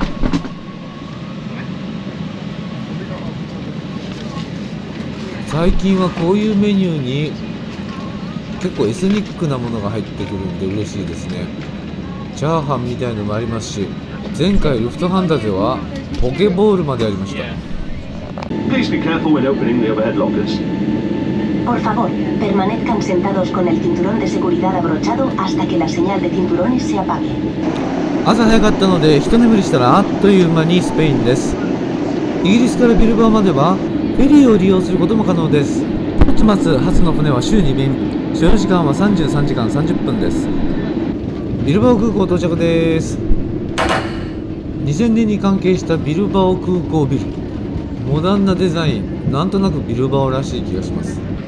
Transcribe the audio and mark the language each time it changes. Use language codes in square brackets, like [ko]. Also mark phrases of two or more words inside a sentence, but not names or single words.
[ja] 最近はこういうメニューに結構エスニックなものが入ってくるんで嬉しいですね。チャーハンみたいのもありますし、前回ルフトハンダではポケボールまでありました。 [en] Please be careful when opening the overhead lockers. [es] Por favor, permanezcan sentados con el cinturón de seguridad abrochado hasta que la señal de cinturones se apague. [ja] 朝早かったので一眠りしたらあっという間にスペインです。イギリスからビルバオまではフェリーを利用することも可能です。ポーツマス発の船は週2便、所要時間は33時間30分です。ビルバオ空港到着です。2000年に関係したビルバオ空港ビル、モダンなデザイン、なんとなくビルバオらしい気がします。